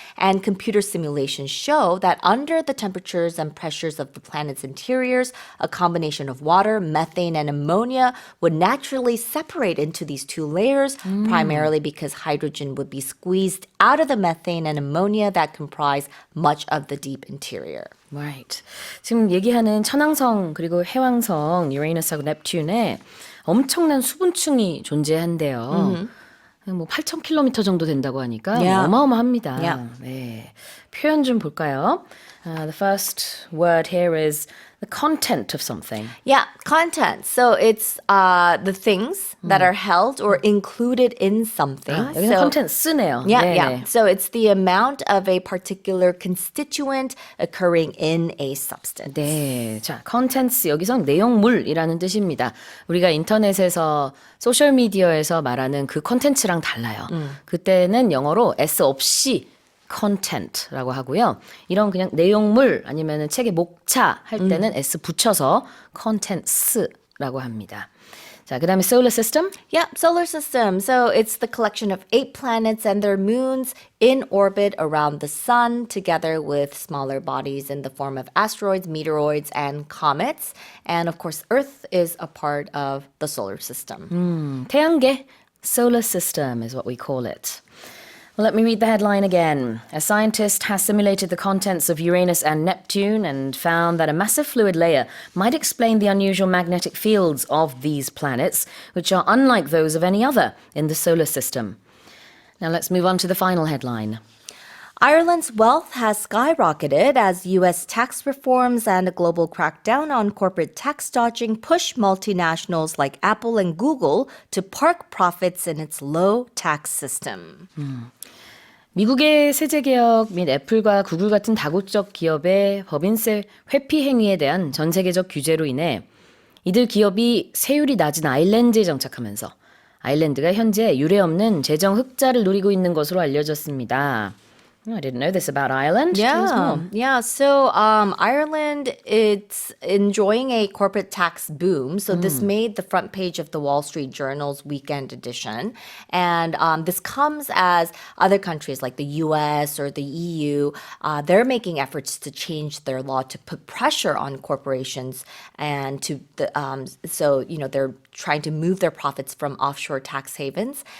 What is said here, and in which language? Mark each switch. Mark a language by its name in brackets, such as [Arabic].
[English] And computer simulations show that under the temperatures and pressures of the planet's interiors, a combination of water, methane, and ammonia would naturally separate into these two layers, primarily because hydrogen would be squeezed out of the methane and ammonia that comprise much of the deep interior. Right. [Korean] 지금 얘기하는 천왕성 그리고 해왕성 유레이너스하고 넵튠에 엄청난 수분층이 존재한대요. 뭐 8,000km 정도 된다고 하니까 [English] Yeah. [Korean] 어마어마합니다. [English] Yeah. [Korean] 네. 표현 좀 볼까요? [English] The first word here is the content of something. Yeah, content. So it's the things that are held or included in something. [Korean] 여기는 content 쓰네요. [English] Yeah, [Korean] 네네. [English] yeah. So it's the amount of a particular constituent occurring in a substance. [Korean] 네, 자, contents 여기서 내용물이라는 뜻입니다. 우리가 인터넷에서 소셜 미디어에서 말하는 그 콘텐츠랑 달라요. 그때는 영어로 S 없이 content라고 하고요. 이런 그냥 내용물 아니면은 책의 목차 할 때는 S 붙여서 contents라고 합니다. 자, 그다음에 solar system. [English] Yeah, solar system. So it's the collection of 8 planets and their moons in orbit around the sun, together with smaller bodies in the form of asteroids, meteoroids, and comets. And of course, Earth is a part of the solar system. 태양계, solar system is what we call it. Well, let me read the headline again. A scientist has simulated the contents of Uranus and Neptune and found that a massive fluid layer might explain the unusual magnetic fields of these planets, which are unlike those of any other in the solar system. Now let's move on to the final headline. Ireland's wealth has skyrocketed as U.S. tax reforms and a global crackdown on corporate tax dodging push multinationals like Apple and Google to park profits in its low tax system. [Korean] 미국의 세제 개혁 및 애플과 구글 같은 다국적 기업의 법인세 회피 행위에 대한 전 세계적 규제로 인해 이들 기업이 세율이 낮은 아일랜드에 정착하면서 아일랜드가 현재 유례 없는 재정 흑자를 누리고 있는 것으로 알려졌습니다. [English] I didn't know this about Ireland. Tell us more. Yeah. So Ireland, it's enjoying a corporate tax boom. So this made the front page of the Wall Street Journal's weekend edition. And this comes as other countries like the US or the EU, they're making efforts to change their law to put pressure on corporations and to so they're trying to move their profits from offshore tax havens.